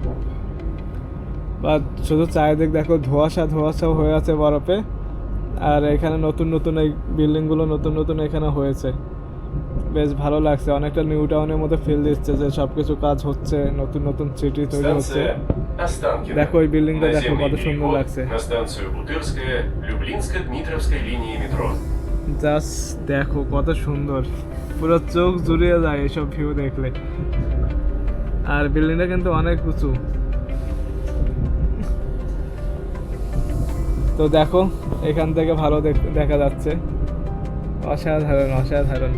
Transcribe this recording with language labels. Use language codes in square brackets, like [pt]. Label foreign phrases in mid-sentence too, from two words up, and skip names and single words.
[bn] বা শুধু চারিদিক দেখো ধোঁয়াশা ধোঁয়াশা হয়ে আছে বরফে। আর এখানে নতুন নতুন এই বিল্ডিংগুলো নতুন নতুন এখানে হয়েছে, বেশ ভালো লাগছে। অনেকটা নিউ টাউনের মতো ফিল দিচ্ছে যে সব কিছু কাজ হচ্ছে, নতুন নতুন সিটি তৈরি হচ্ছে। [ru] Станция Останкино. [bn] দেখো এই বিল্ডিংটা দেখো [ru] Наземный [bn] কত সুন্দর [ru] переход [bn] লাগছে। [ru] на станцию Бутырская, Люблинско-Дмитровской линии метро. [bn] জাস্ট দেখো কত সুন্দর, পুরো চোখ জুড়িয়ে যায় এসব ভিউ দেখলে। আর বিল্ডিংটা কিন্তু অনেক উঁচু। তো দেখো এখান থেকে ভালো দেখা যাচ্ছে, অসাধারণ অসাধারণ।